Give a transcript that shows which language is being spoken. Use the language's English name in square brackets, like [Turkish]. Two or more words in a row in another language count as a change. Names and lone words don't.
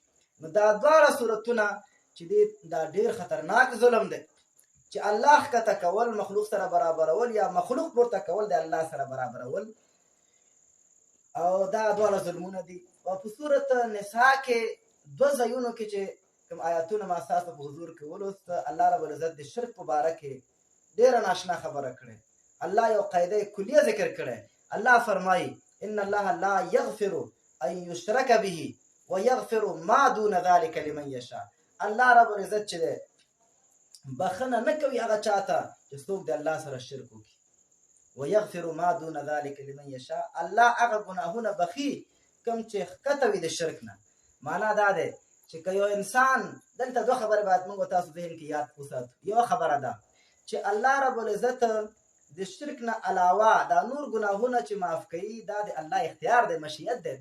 [Pashto] نو دا دواړه صورتونه چې دا ډېر خطرناک ظلم دی چې الله ښکته کول مخلوق سره برابرول یا مخلوق پورته کول د الله سره برابرول، او دا دواړه ظلمونه دي. او په سورت نساء کې دوه ځایونو کې چې کوم آیاتونه ما ستاسو په حضور کې ولوست، الله رب العزت د شرک په باره کې ډېره ناشنا خبره کړې. الله یو قاعده کلیه ذکر کړې. الله فرمایي [Arabic] ان الله لا یغفر ان یشرک به ویغفر ما دون ذلك لمن یشاء. [Pashto] الله رب العزت چې بخنه نه کوي هغه چاته چې څوک د الله سره شرک وکړي. [Arabic] ويغفر ما دون ذلك لمن يشاء. [Pashto] الله هغه ګناهونه بخي کوم چې ښکته وي د شرک نه. معنا دا ده چې که یو انسان دلته دوه خبرې باید موږ تاسو ذهن کې یاد وساتو. یو خبره ده چې الله رب العزت د شرک نه علاوه دا نور ګناهونه چې معاف کوي دا د الله اختیار دی، مشیت دی.